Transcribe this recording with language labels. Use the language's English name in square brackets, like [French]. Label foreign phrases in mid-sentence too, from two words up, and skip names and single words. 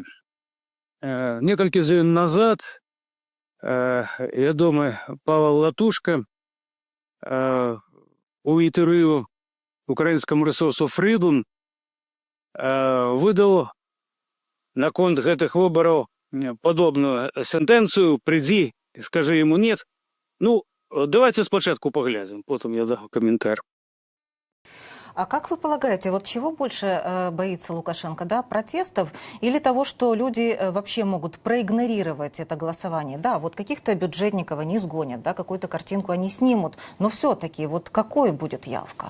[Belarusian] Некалькі дзён назад вядомы Павел Латушка у інтэрв'ю украінскаму рэсурсу Freedom выдаў наконт гэтых выбараў падобную сентэнцыю: [Russian] «Придзі, скажы ему нет». Давайте спачатку поглядим, потом я дам комментарий. А как вы полагаете, чего больше боится Лукашенко, протестов или того, что люди вообще могут проигнорировать это голосование? Каких-то бюджетников они сгонят, какую-то картинку они снимут, но все-таки какой будет явка?